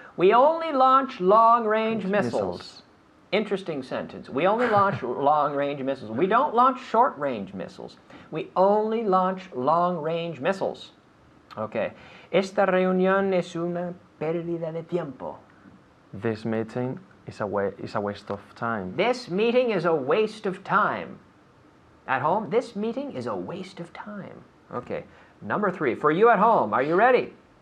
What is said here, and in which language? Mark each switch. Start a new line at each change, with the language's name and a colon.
English: We only launch long-range missiles. Interesting sentence. We only launch long-range missiles. We don't launch short-range missiles. We only launch long-range missiles. Okay.
Spanish: Esta reunión es una pérdida de tiempo.
English: This meeting is a waste of time. This meeting is a waste of time. At home, this meeting is a waste of time. Okay. Number 3. For you at home, are you ready?